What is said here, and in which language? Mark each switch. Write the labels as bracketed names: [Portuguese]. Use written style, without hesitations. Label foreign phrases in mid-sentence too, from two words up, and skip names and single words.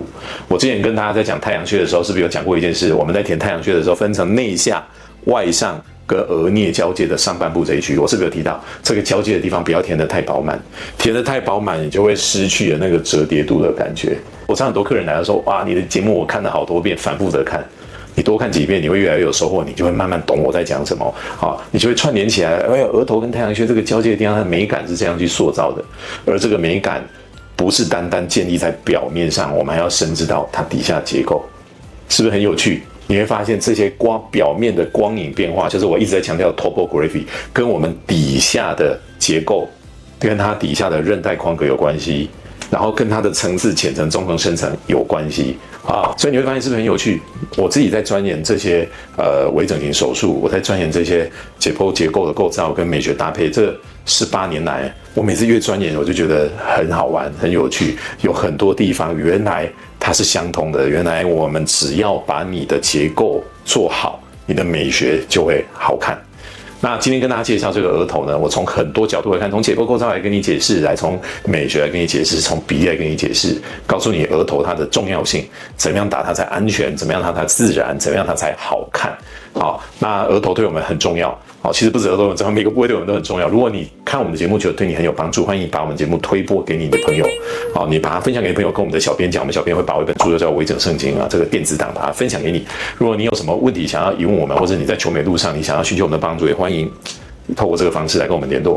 [Chinese] 我之前跟大家在講太陽穴的時候，是不是有講過一件事？我們在填太陽穴的時候，分成內下、外上跟額顳交界的上半部這一區，我是不是有提到這個交界的地方不要填得太飽滿？填得太飽滿，你就會失去了那個折疊度的感覺。我常很多客人來的時候，哇，你的節目我看了好多遍，反覆的看，你多看幾遍，你會越來越有收穫，你就會慢慢懂我在講什麼。好，你就會串聯起來。額頭跟太陽穴這個交界的地方，它的美感是這樣去塑造的，而這個美感不是單單建立在表面上，我們還要深知到它底下結構，是不是很有趣？你會發現這些表面的光影變化，就是我一直在強調的 topography， 跟我們底下的結構，跟它底下的韌帶框格有關係，然後跟它的層次淺層、中層、深層有關係啊。所以你會發現是不是很有趣？我自己在鑽研這些微整形手術，我在鑽研這些解剖結構的構造跟美學搭配，這18年來，我每次越鑽研，我就覺得很好玩、很有趣，有很多地方原來它是相通的。原來我們只要把你的結構做好，你的美學就會好看。那今天跟大家介紹這個額頭呢，我從很多角度來看，從解剖構造來跟你解釋，來從美學來跟你解釋，從比例來跟你解釋，告訴你額頭它的重要性，怎麼樣打它才安全，怎麼樣它才自然，怎麼樣它才好看。好，那額頭對我們很重要。好，其實不止額頭很重要，每個部位對我們都很重要。如果你看我們的節目覺得對你很有幫助，歡迎把我們節目推播給你的朋友。好，你把它分享給朋友，跟我們的小編講，我們小編會把一本書就叫《微整聖經》啊，這個電子檔把它分享給你。如果你有什麼問題想要疑問我們，或者你在求美路上你想要尋求我們的幫助，也歡迎透過這個方式來跟我們聯絡。